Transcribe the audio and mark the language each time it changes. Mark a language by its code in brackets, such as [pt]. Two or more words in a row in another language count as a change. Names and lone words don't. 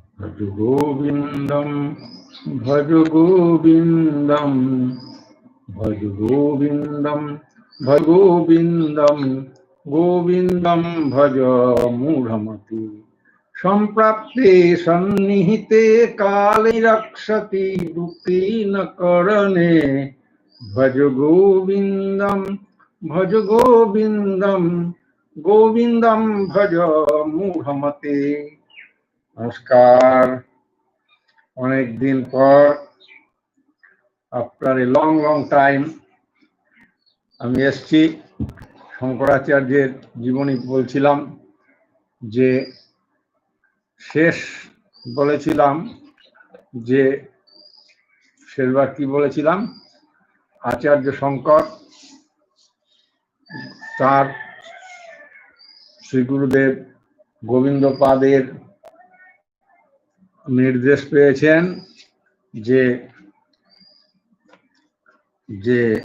[sa] ভজ গোবিন্দম ভজ গোবিন্দম ভজ গোবিন্দম ভজ গোবিন্দম গোবিন্দম ভজ মূঢ়মতি সম্প্রাপ্তে সন্নিহিতে কালে রক্ষতি দুঃখীন করণে ভজ গোবিন্দম ভজ গোবিন্দম গোবিন্দম ভজ মূঢ়মতে। [bn] নমস্কার। অনেক দিন পর, [en] after a long time, [bn] আমি এসছি। শঙ্করাচার্যের জীবনী বলছিলাম, যে শেষ বলেছিলাম যে শেষবার কি বলেছিলাম, আচার্য শঙ্কর তার শ্রী গুরুদেব গোবিন্দপাদের নির্দেশ পেয়েছেন যে যে